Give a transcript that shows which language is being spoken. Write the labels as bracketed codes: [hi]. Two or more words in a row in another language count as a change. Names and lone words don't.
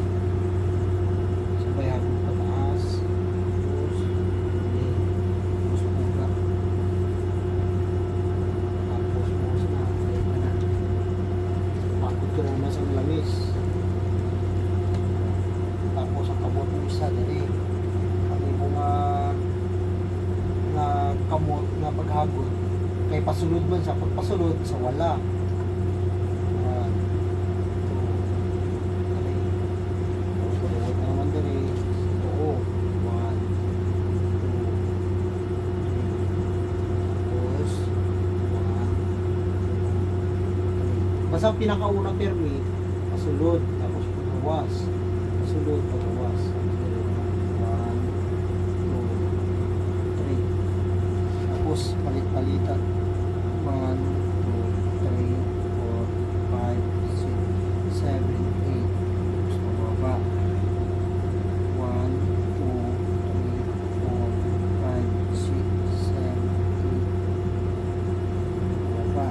[hil] Sabay hagod pataas. Tapos buka. Tapos bukas na. Pagod ka naman sa lamis. Tapos ang kamot mo isa dali. Kami mo nga kamot nga paghagod. Kay pasulod man sa pagpasulod sa wala. 1, 2, 3. Pasulod naman dali. Oo. 1, 2, 3. Tapos 1, 2, 3. Basta ang pinakaunang permit, pasulod. Tapos pagawas. Pasulod, pagawas. 1, 2, 3. Tapos palit-palitan. 1, 2, 3, 4, 5, 6, 7, 8. Tapos pababa. 1, 2, 3, 4, 5, 6, 7, 8. Pababa.